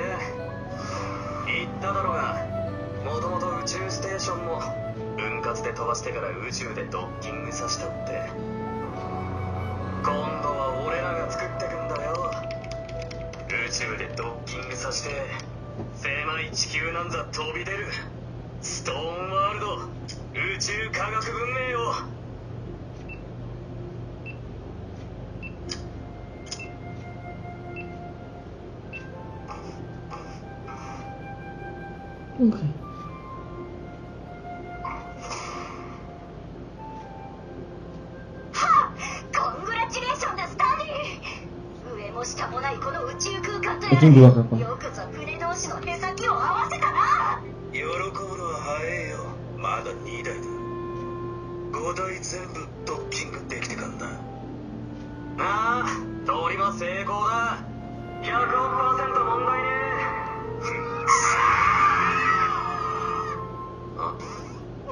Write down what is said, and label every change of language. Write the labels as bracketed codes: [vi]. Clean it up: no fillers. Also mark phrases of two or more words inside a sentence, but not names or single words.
[ja] 言っただろうが、もともと宇宙ステーションも分割で飛ばしてから宇宙でドッキングさせたって。今度は俺らが作ってくんだよ。宇宙でドッキングさせて狭い地球なんざ飛び出るストーンワールド宇宙科学文明を。 [id] Oke. Itu dua apa? [ja] よくぞ船同士の手先を合わせたな。喜ぶのは早えよ。まだ2台だ。5台全部ドッキングできてかんだ。ああ、通りは成功だ。100億%問題ねえ。